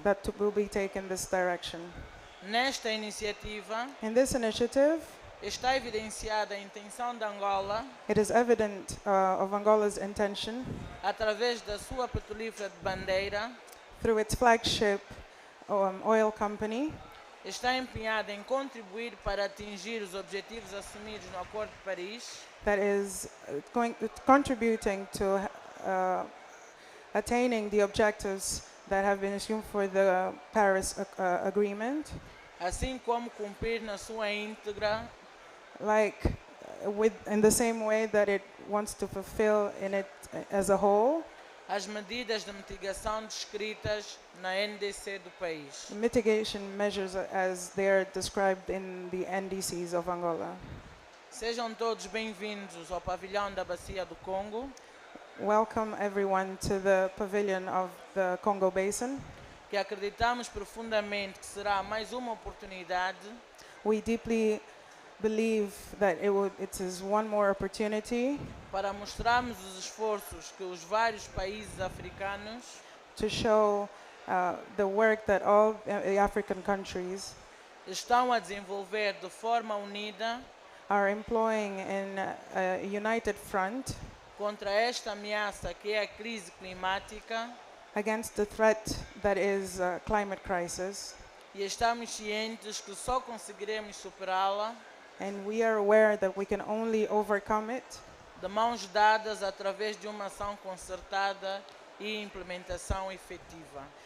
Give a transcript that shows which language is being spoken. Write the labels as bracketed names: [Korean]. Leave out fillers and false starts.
[English] that will be taken this direction. [Portuguese] Nesta iniciativa, [English] In this initiative, [Portuguese] está evidenciada a intenção de Angola, [English] it is evident of Angola's intention [Portuguese] através da sua petrolífera de bandeira, [English] through its flagship oil company, [Portuguese] está empenhada em contribuir para atingir os objetivos assumidos no Acordo de Paris, [English] that is contributing to attaining the objectives that have been assumed for the Paris Agreement, [Portuguese] assim como cumprir na sua íntegra [English] like in the same way that it wants to fulfill in it as a whole [Portuguese] as medidas de mitigação descritas na NDC do país. [English] the mitigation measures as they are described in the NDCs of Angola. [Portuguese] Sejam todos bem-vindos ao pavilhão da Bacia do Congo, [English] Welcome everyone to the pavilion of the Congo Basin. [Portuguese] que acreditamos profundamente que será mais uma oportunidade [English] We deeply believe that it is one more opportunity [Portuguese] para mostrarmos os esforços que os vários países africanos [English] to show the work that all the African countries [Portuguese] estão a desenvolver de forma unida [English] are employing in a united front [Portuguese] contra esta ameaça que é a crise climática, [English] against the threat that is climate crisis. [Portuguese] e estamos cientes que só conseguiremos superá-la [English] And we are aware that we can only overcome it [Portuguese] de mãos dadas através de uma ação concertada e implementação efetiva.